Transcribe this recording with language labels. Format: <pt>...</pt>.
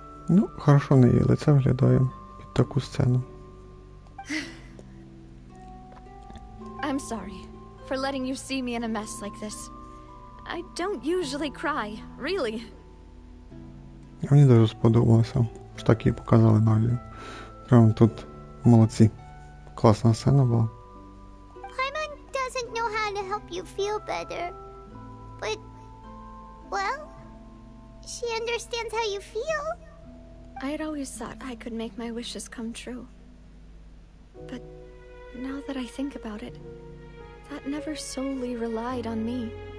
<uk>Ну, хорошо на її лице виглядає під таку сцену.</uk> <en>I'm sorry for letting you see me in a mess like this. I don't usually cry, really.</en> <uk>Мені дуже сподобалося, що так її показали Навію. Прямо тут молодці. Класна сцена була.</uk> <en>Paimon doesn't know how to help help you feel better. But, well, she understands how you feel. I had always thought I could make my wishes come true. But now that I think about it, that never solely relied on me.</en>